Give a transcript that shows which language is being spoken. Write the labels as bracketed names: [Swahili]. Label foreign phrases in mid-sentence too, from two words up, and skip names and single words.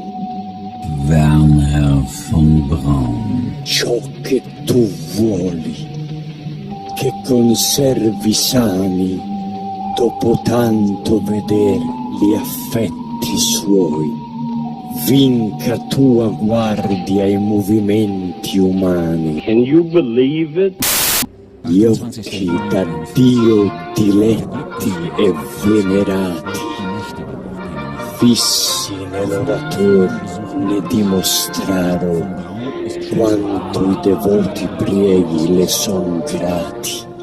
[Italian] Werner von Braun. Ciò che tu vuoli, che conservi sani, dopo tanto veder gli affetti suoi, vinca tua guardia ai movimenti umani. [English] Can you believe it? [Italian] Gli occhi da Dio diletti e venerati, fissi nell'orator, ne dimostraro quanto i devoti prieghi le son grati.